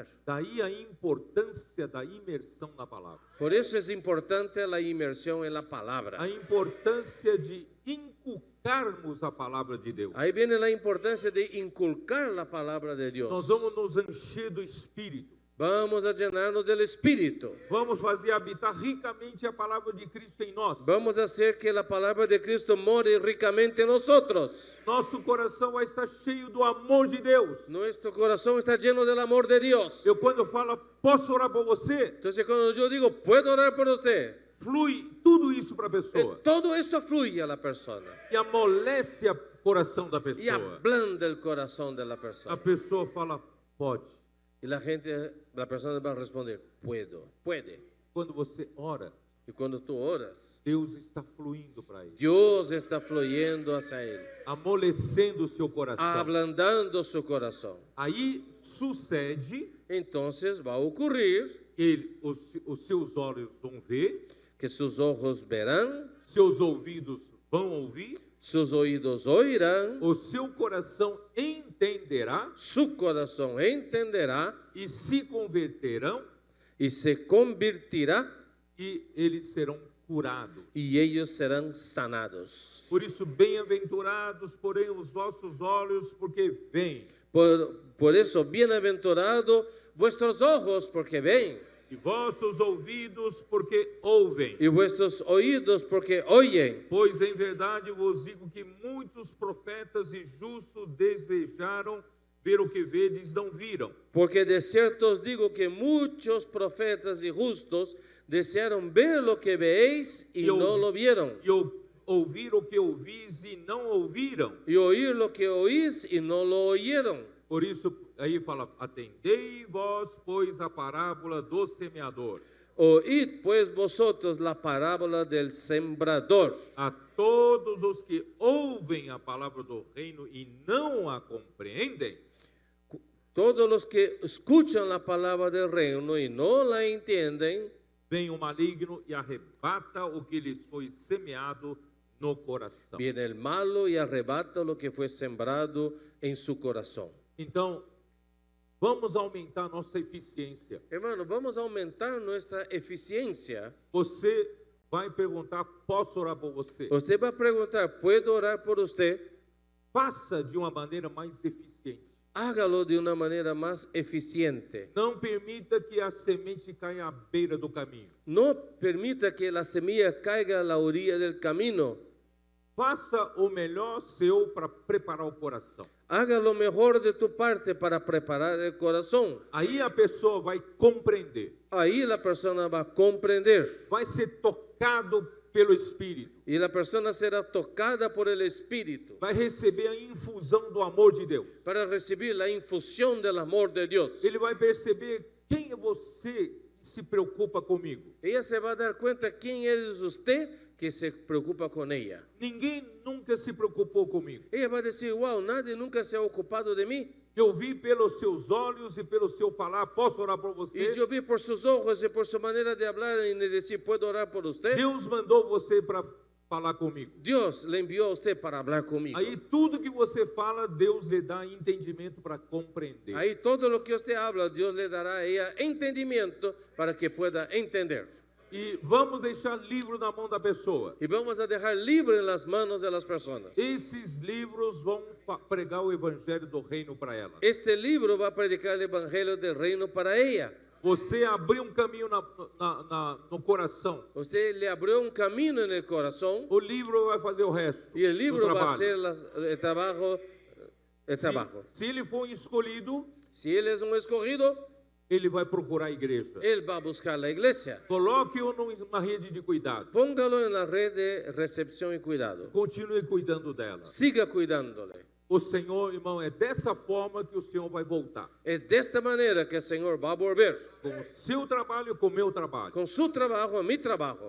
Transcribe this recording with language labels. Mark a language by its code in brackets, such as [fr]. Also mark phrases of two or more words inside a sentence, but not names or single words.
[pt] Daí a importância da imersão na palavra. [es] Por eso es importante la inmersión en la palabra. [pt] A importância de inculcarmos a palavra de Deus. [es] Ahí viene la importancia de inculcar la palabra de Dios. [pt] Nós vamos nos encher do Espírito. [es] Vamos a llenarnos del Espíritu. [pt] Vamos fazer habitar ricamente a palavra de Cristo em nós. [es] Vamos a hacer que la palabra de Cristo more ricamente en nosotros. [pt] Nosso coração vai estar cheio do amor de Deus. [es] Nuestro corazón está lleno del amor de Dios. [pt] Eu quando falo, posso orar por você, [es] Entonces cuando yo digo, puedo orar por usted, [pt] flui tudo isso para a pessoa. [es] todo esto fluye a la persona [pt] E amolece o coração da [es] y [pt] pessoa. [es] ablanda el corazón de la [pt] A [es] persona. [pt] pessoa fala, pode. [es] Y la persona va a responder, puede. [pt] Quando você ora, [es] Y cuando tú oras, [pt] Deus está fluindo para ele, [es] Dios está fluyendo hacia él, [pt] amolecendo o seu coração. [es] ablandando su corazón. [pt] Aí sucede, [es] Entonces va a ocurrir [pt] os seus olhos vão ver, [es] que sus ojos verán, [pt] seus ouvidos vão ouvir, [es] sus oídos oirán, [pt] o seu coração entenderá [es] su corazón entenderá [pt] e se converterão [es] y se convertirá [pt] e eles serão curados. [es] y ellos serán sanados. [pt] Por isso, bem-aventurados, porém, os vossos olhos, porque veem, [es] Por eso, bienaventurado vuestros ojos porque ven [pt] e vossos ouvidos, porque ouvem. [es] y vuestros oídos porque oyen. [pt] Pois em verdade vos digo que muitos profetas e justos desejaram ver o que vedes, não viram. [es] Porque de cierto os digo que muchos profetas y justos desearon ver lo que veéis y no lo vieron, [pt] E ouvir o que ouvis e não ouviram. [es] y oír lo que oís y no lo oyeron. [pt] Por isso, aí fala, atendei vós, pois, a parábola do semeador. [es] Oíd pues vosotros la parábola del sembrador. [pt] A todos os que ouvem a palavra do reino e não a compreendem, [es] Todos los que escuchan la palabra del reino y no la entienden, [pt] vem o maligno e arrebata o que lhes foi semeado no coração. [es] viene el malo y arrebata lo que fue sembrado en su corazón. [pt] Então, vamos aumentar nossa eficiência. [es] Hermano, vamos a aumentar nuestra eficiencia. [pt] Você vai perguntar, posso orar por você? [es] Usted va a preguntar, ¿puedo orar por usted? [pt] Faça de uma maneira mais eficiente. [es] Hágalo de una manera más eficiente. [pt] Não permita que a semente caia à beira do caminho. [es] No permita que la semilla caiga a la orilla del camino. [pt] Faça o melhor seu para preparar o coração. [es] Haga lo mejor de tu parte para preparar el corazón. [pt] Aí a pessoa vai compreender, [es] Ahí la persona va a comprender [pt] vai ser tocado pelo Espírito, [es] y la persona será tocada por el Espíritu [pt] vai receber a infusão do amor de Deus. [es] para recibir la infusión del amor de Dios. [pt] Ele vai perceber quem é você que se preocupa comigo. [es] Ella se va a dar cuenta quién es usted que se preocupa con ella. [pt] Ninguém nunca se preocupou comigo. [es] Ella va a decir, wow, nadie nunca se ha ocupado de mí. [pt] Eu vi pelos seus olhos e pelo seu falar. Posso orar por você? [es] Y yo vi por sus ojos y por su manera de hablar y de decir, ¿puedo orar por usted? [pt] Deus mandou você para falar comigo. [es] Dios le envió a usted para hablar conmigo. [pt] Aí tudo que você fala, Deus lhe dá entendimento para compreender. [es] Ahí todo lo que usted habla, Dios le dará a ella entendimiento para que pueda entender. [pt] E vamos deixar livro na mão da pessoa. [es] Y vamos a dejar libre en las manos de las personas. [pt] Esses livros vão pregar o evangelho do reino para ela. [es] Este libro va a predicar el evangelio del reino para ella. [pt] Você abriu um caminho no coração. [es] Usted le abrió un camino en el corazón [pt] O livro vai fazer o resto. [es] y el libro [pt] do [es] va a [pt] trabalho. [es] hacer el trabajo. [pt] Se ele for escolhido, [es] Si él es un escogido, [pt] ele vai procurar a igreja. [es] él va a buscar la iglesia. [pt] Coloque-o numa rede de cuidado. [es] Póngalo en la red de recepción y cuidado. [pt] Continue cuidando dela. [es] Siga cuidándole. [pt] O Senhor, irmão, é dessa forma que o Senhor vai voltar. [es] Es de esta manera que el Señor va a volver. [pt] Com o seu trabalho e com o meu trabalho. [es] Con su trabajo, mi trabajo.